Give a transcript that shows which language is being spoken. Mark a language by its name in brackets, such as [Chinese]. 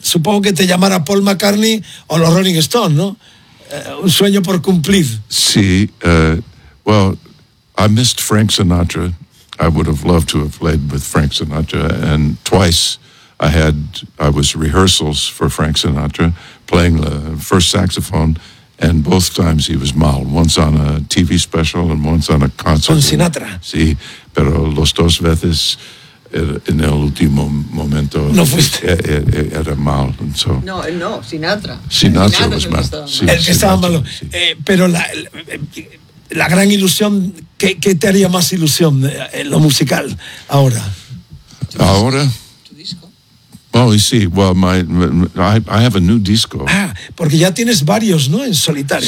[Spanish] Supongo que te llamará Paul McCartney o los Rolling Stones, ¿no? Un sueño por cumplir. Sí. [English] Well, I missed Frank Sinatra. I would have loved to have played with Frank Sinatra. And twice I was rehearsals for Frank Sinatra, playing the first saxophone. And both times he was mal, once on a TV special and once on a concert. [Spanish] Con Sinatra. Sí, pero los dos veces, en el último momento, no fuiste. Era mal. So, no, Sinatra. [English] Sinatra was mal. [Spanish] Sí, el que estaba malo. Sí. Pero la gran ilusión, ¿qué te haría más ilusión en lo musical ahora? ¿Ahora? [English] Oh, you see, well, I have a new disco. [Spanish] Ah, porque ya tienes varios, ¿no?, en solitario.